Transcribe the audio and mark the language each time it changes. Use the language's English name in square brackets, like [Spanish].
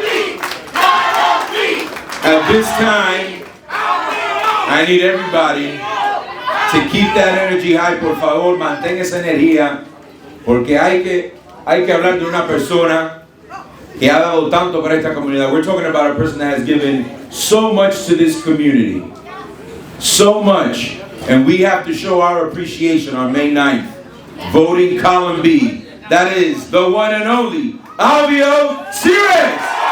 [English] At this time, I need everybody to keep that energy high. [Spanish] Por favor, mantén esa energía, porque hay que hablar de una persona que ha dado tanto para esta comunidad. [English] We're talking about a person that has given so much to this community. So much. And we have to show our appreciation on May 9th. Voting column B. That is the one and only Albio Ceres.